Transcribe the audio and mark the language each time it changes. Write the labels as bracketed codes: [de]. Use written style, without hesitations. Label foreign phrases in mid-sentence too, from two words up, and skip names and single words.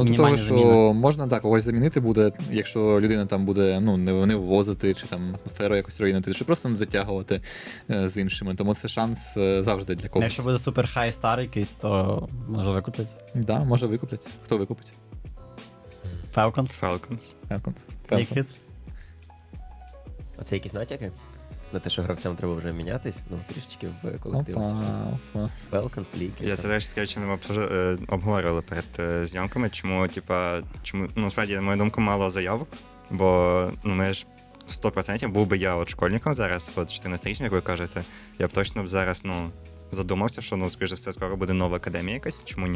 [uk] мінімальні що заміни. можна так, когось замінити буде, якщо людина там буде ну, не ввозити, чи там атмосферу якось руйнувати, чи просто не затягувати з іншими. Тому це шанс завжди для когось. Якщо буде супер хай стар якийсь, то може викуплять. Да, може викуплять. Хто викупить? Falcons. Falcons. Falcons. Liquid. А це якісь натяки? На те, що гравцям треба вже мінятись, ну, трішечки в колективі. Опа. Falcons League. Я це теж з ми обговорювали перед зйомками, чому, ну, справді, на мою думку, мало заявок, бо ну, ми ж 100% був би я от школьником зараз, от 14-річним, як ви кажете, я б точно б зараз, ну, задумався, що, ну, скоріше все, скоро буде нова академія якась, чому ні?